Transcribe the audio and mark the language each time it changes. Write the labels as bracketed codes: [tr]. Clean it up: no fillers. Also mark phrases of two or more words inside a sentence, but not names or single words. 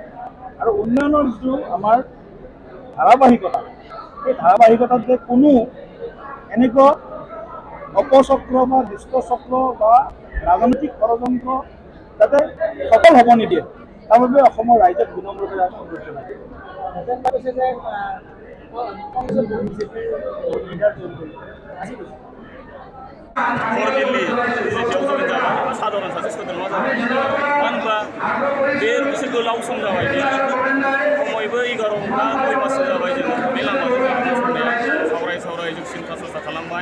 [as] আৰু উন্নয়নৰ যিটো আমাৰ ধাৰাবাহিকতা, সেই ধাৰাবাহিকতাত যে কোনো এনেকুৱা অপচক্ৰ বা দুষ্টচক্ৰ বা ৰাজনৈতিক ষড়যন্ত্ৰ যাতে সফল হ'ব নিদিয়ে, তাৰ বাবে অসমৰ ৰাইজক বিনম্ৰতাৰে অনুৰোধ জনাইছোঁ। [brx] फर्मेलि बिजेपियाव जयेन जाबाय साधारन सासे सोद्रोमा जाबाय। मानो होनबा बे एसे गोलाव सम जाबाय, बेयो खमैबो 11 बा 2 माससो जाबाय जोङो बे लामाजों थांनाया सावराय जों सिन्था सरसा खालामबाय।